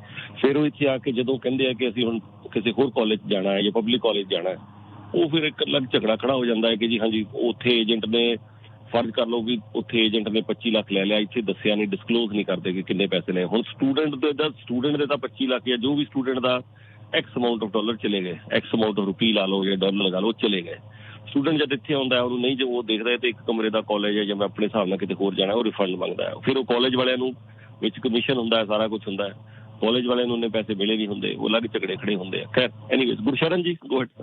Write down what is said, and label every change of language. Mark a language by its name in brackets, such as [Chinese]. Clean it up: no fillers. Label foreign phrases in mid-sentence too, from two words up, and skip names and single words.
[Punjabi] ਫਿਰ ਉਹ ਇੱਥੇ ਆ ਕੇ ਜਦੋਂ ਕਹਿੰਦੇ ਆ ਕਿ ਅਸੀਂ ਹੁਣ ਕਿਸੇ ਹੋਰ ਕਾਲਜ ਜਾਣਾ ਹੈ ਜਾਂ ਪਬਲਿਕ ਕਾਲਜ ਜਾਣਾ ਹੈ, ਉਹ ਫਿਰ ਇੱਕ ਅਲੱਗ ਝਗੜਾ ਖੜਾ ਹੋ ਜਾਂਦਾ ਹੈ ਕਿ ਜੀ ਹਾਂਜੀ ਉੱਥੇ ਏਜੰਟ ਨੇ, ਫਰਜ਼ ਕਰ ਲਓ ਵੀ ਉੱਥੇ ਏਜੰਟ ਨੇ 25 ਲੱਖ ਲੈ ਲਿਆ, ਇੱਥੇ ਦੱਸਿਆ ਨਹੀਂ, ਡਿਸਕਲੋਜ਼ ਨਹੀਂ ਕਰਦੇ ਕਿ ਕਿੰਨੇ ਪੈਸੇ ਨੇ। ਹੁਣ ਸਟੂਡੈਂਟ ਦੇ ਤਾਂ 25 ਲੱਖ ਜਾਂ ਜੋ ਵੀ ਸਟੂਡੈਂਟ ਦਾ [English] X amount of dollar [Punjabi] ਚਲੇ ਗਏ, [English] X amount of [Punjabi] ਰੁਪਏ ਲਾ ਲਓ ਜਾਂ ਡਾਲਰ ਲਗਾ ਲਓ, ਚਲੇ ਗਏ। ਸਟੂਡੈਂਟ ਜਦ ਇੱਥੇ ਆਉਂਦਾ ਉਹਨੂੰ ਨਹੀਂ, ਜੇ ਉਹ ਦੇਖਦਾ ਤੇ ਇੱਕ ਕਮਰੇ ਦਾ ਕਾਲਜ ਹੈ ਜਾਂ ਮੈਂ ਆਪਣੇ ਹਿਸਾਬ ਨਾਲ ਕਿਤੇ ਹੋਰ ਜਾਣਾ, ਉਹ ਰਿਫੰਡ ਮੰਗਦਾ ਹੈ। ਫਿਰ ਉਹ ਕਾਲਜ ਵਾਲਿਆਂ ਨੂੰ ਵਿੱਚ ਕਮਿਸ਼ਨ ਹੁੰਦਾ ਹੈ, ਸਾਰਾ ਕੁਝ ਹੁੰਦਾ ਹੈ, ਕਾਲਜ ਵਾਲਿਆਂ ਨੂੰ ਉਹਨੇ ਪੈਸੇ ਮਿਲੇ ਨਹੀਂ ਹੁੰਦੇ, ਉਹ ਅਲੱਗ ਝਗੜੇ ਖੜੇ ਹੁੰਦੇ ਆ। ਖੈਰ ਐਨੀਵੇਜ਼ ਗੁਰਸ਼ਰਨ ਜੀ [English] go ahead sir.